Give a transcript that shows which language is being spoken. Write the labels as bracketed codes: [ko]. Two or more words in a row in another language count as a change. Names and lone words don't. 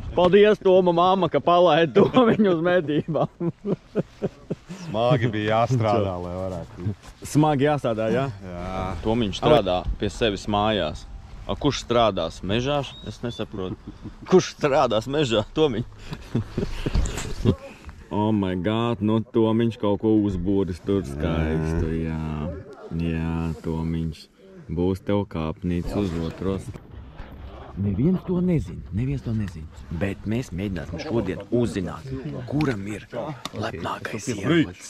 [lv] Paldies, Toma mamma, ka palaida Tomiņu uz medībām. Smagi bija jāstrādā, lai varētu. Smagi jāstrādā, jā? Jā. Tomiņš strādā pie sevis mājās. A, kurš strādās mežā? Es nesaprotu. Kurš strādās mežā? Tomiņ. [en] Oh my god, [lv] nu Tomiņš kaut ko uzbūris tur skaistu, jā. Jā, Tomiņš. Būs tev kāpnīca uz otros. Neviens to nezina. Bet mēs mēģināsim šodien uzzināt, kuram ir lepnākais ierocis.